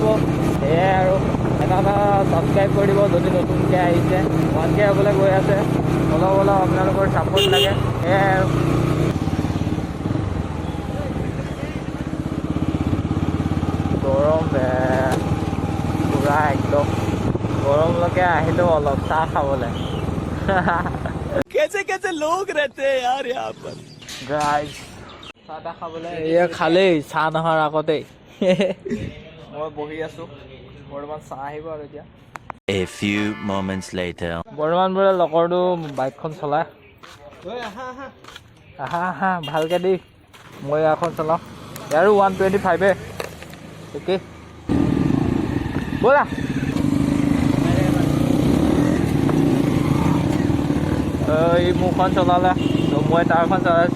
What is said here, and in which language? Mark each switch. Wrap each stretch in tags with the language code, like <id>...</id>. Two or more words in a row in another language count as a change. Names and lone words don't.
<as>সেয়াই আৰু এটা ছাবস্ক্ৰাইব কৰি দিব যদি নতুনকৈ আহিছে, 1K হ'বলৈ গৈ আছে, অলপ আপোনালোকৰ ছাপোৰ্ট লাগে। সেয়াই আৰু গৰম পূৰা একদম গৰমলৈকে আহিলোঁ অলপ চাহ খাবলৈ।</as> <hi>कैसे लोग रहते हैं यार यहाँ पर।</hi> <as>গাইজ চাহ তাহ খাবলৈ এয়া খালেই, চাহ নোহোৱাৰ আগতেই মই বহি আছোঁ। বৰ্তমান চাহ আহিব আৰু এতিয়া।</as> <en>A few moments later.</en> <as>বৰ্তমান বোলে লগৰটো বাইকখন চলাই, আহা ভালকৈ দেই, মই এখন চলাওঁ। ইয়াৰো 125 অ'কে ব'লা। এই মোৰখন চলালে, মই তাৰখন চলাইছোঁ।</as>